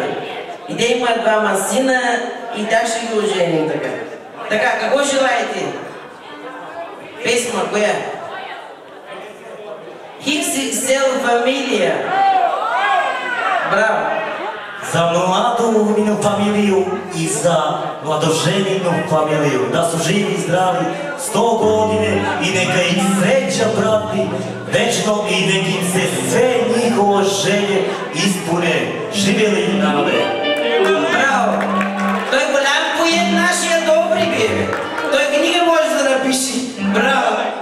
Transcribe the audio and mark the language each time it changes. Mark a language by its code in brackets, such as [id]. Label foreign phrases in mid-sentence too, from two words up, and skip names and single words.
[bg] И те имат двама сина и тя ще ги оженим така. Така, какво желаете? Песма, коя? XXL фамилия. Браво! [sr] За младу фамилiju i za mladoženinu familiju, da su živi i zdravi 100 godine i neka ih sreća prati večno i nek im se sve njihovo želje ispune. Živjeli narode! [bg] Браво! Той голям поет нашия добри бе. Той книга може да напише. Браво!